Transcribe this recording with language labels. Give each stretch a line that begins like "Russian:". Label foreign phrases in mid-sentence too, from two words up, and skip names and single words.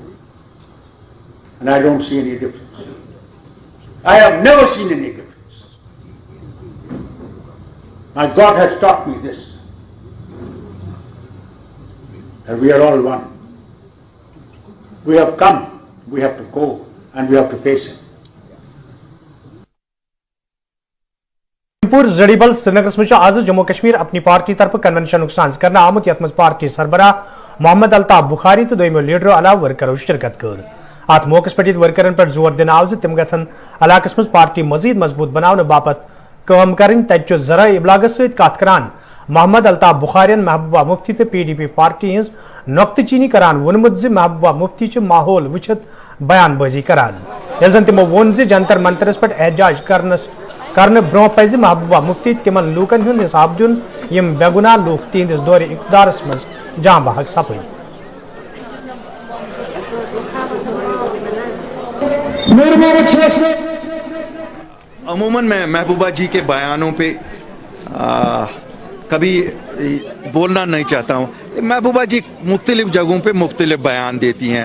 English: And I don't see any difference. I have never seen any difference. My God has taught me this. And we are all one. We have come, we have to go, and we have to face it.
Kashmiri: पूर जड़ीबल श्रीनगर मज आज जम्मू कश्मीर अपनी पार्टी तरफ कन्वेंशन साज कर आमुत यथ मज पार्टी सरबराह मोहम्मद अल्ताफ बुखारी तो दोमो लीडरो अलाव वर्करों शिरकत कर। अत मौके पे वर्करन पर जोर दिन आव तम गन इलाकस मज पार्टी मजीद मजबूत बनाने बापत काम करें। तत जरा इबलागस सत कत करान मोहम्मद अल्ताफ बुखारियन महबूबा मुफ्ती तो PDP पार्टी हज नुक्तचीनी करान वोनमुत महबूबा मुफ्ती माहौल वुचित बयानबाजी करान। यल जन तमो वोन जंतर मंतरस पे एहतजाज करने ब्रो पज महबूबा मुफ्ती तिमन लूकन हुंद हिसाब दिन यम बेगुनाह लूक तिहंदिस दौर इख्तियारस मज जां बहक सपद।
Urdu: عموماً میں محبوبہ جی کے بیانوں پہ کبھی بولنا نہیں چاہتا ہوں. محبوبہ جی مختلف جگہوں پہ مختلف بیان دیتی ہیں.